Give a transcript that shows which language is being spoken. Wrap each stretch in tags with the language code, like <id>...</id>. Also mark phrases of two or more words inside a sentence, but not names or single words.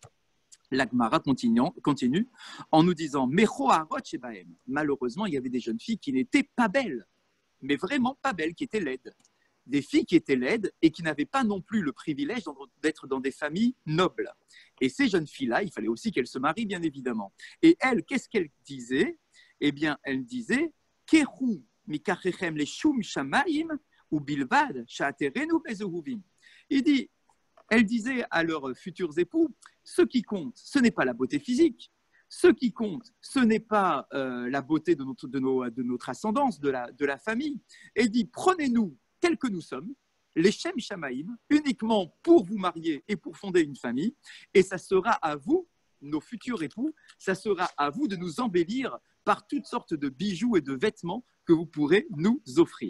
<fr>La Gemara continue en nous disant « Malheureusement, il y avait des jeunes filles qui n'étaient pas belles, mais vraiment pas belles, qui étaient laides. Des filles qui étaient laides et qui n'avaient pas non plus le privilège d'être dans des familles nobles. Et ces jeunes filles-là, il fallait aussi qu'elles se marient, bien évidemment. Et elles, qu'est-ce qu'elles disaient? Eh bien, elles disaient «</fr> <he>קחו מקחכם לשם שמים ובלבד שתעטרונו בזהובים</he> <fr>» Il dit, elles disaient à leurs futurs époux, ce qui compte, ce n'est pas la beauté physique, ce qui compte, ce n'est pas la beauté de notre ascendance, de la famille. Et dit, prenez-nous tels que nous sommes, les</fr> <he>שם שמים,</he> <fr>uniquement pour vous marier et pour fonder une famille, et ça sera à vous, nos futurs époux, ça sera à vous de nous embellir par toutes sortes de bijoux et de vêtements que vous pourrez nous offrir.</fr>